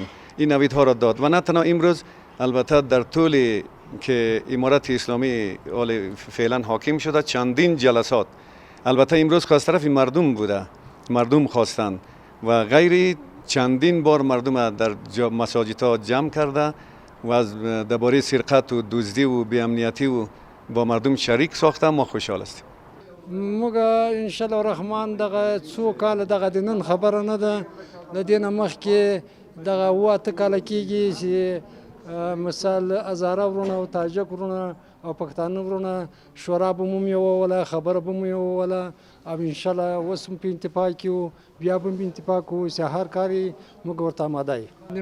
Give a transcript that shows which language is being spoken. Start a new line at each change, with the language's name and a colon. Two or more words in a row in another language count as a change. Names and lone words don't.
Persian: این نوید ها را داد و نه تنها امروز، البته در طول که امارت اسلامی فعلا حاکم شده چندین جلسات، البته امروز خواست طرف مردم بوده، مردم خواستند و غیری چندین بار مردم در مساجد ها جمع کرده و از درباره سرقت و دزدی و بی‌امنیتی و با مردم شریک ساخته. ما خوشحال هستیم.
Pashto: موږ
Arabic: ان شاء الله الرحمن
Pashto: دغه څو کال دغه د نن خبره نه ده، د دې نه مخکې دغه اوه اته کاله کېږي چې مثال هزاره ورونه او تاجک ورونه او پښتانه ورونه شورا به مو یووله، خبره به مو یووله او
Arabic: ان شاء الله
Pashto: اوس هم په انتفاق کې وو، بیا به هم په انتفاق کوو چې هر کار یې موږ ورته آماده یو.